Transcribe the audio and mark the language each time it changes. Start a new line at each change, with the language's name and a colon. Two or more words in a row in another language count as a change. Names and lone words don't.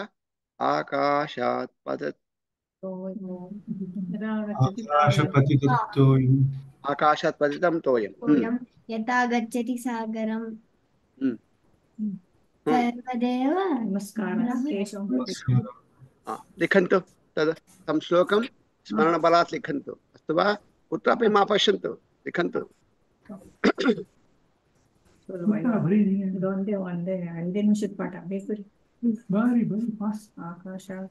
Sanskrit: आकाशात् पतत् आकाशात् पतितं तोयं यथा गच्छति सागरं सर्वदेव नमस्कारः। लिखन्तु तद् तं श्लोकं स्मरणबलात् लिखन्तु, अस्तु वा? कुत्रापि मा पश्यन्तु, लिखन्तु।
Kannada: ಒಂದೇ 5 ನಿಮಿಷದ ಪಾಠ ಬೇಕು ರೀ. ಬಾರಿ ಫಾಸ್ಟ್. ಆಕಾಶ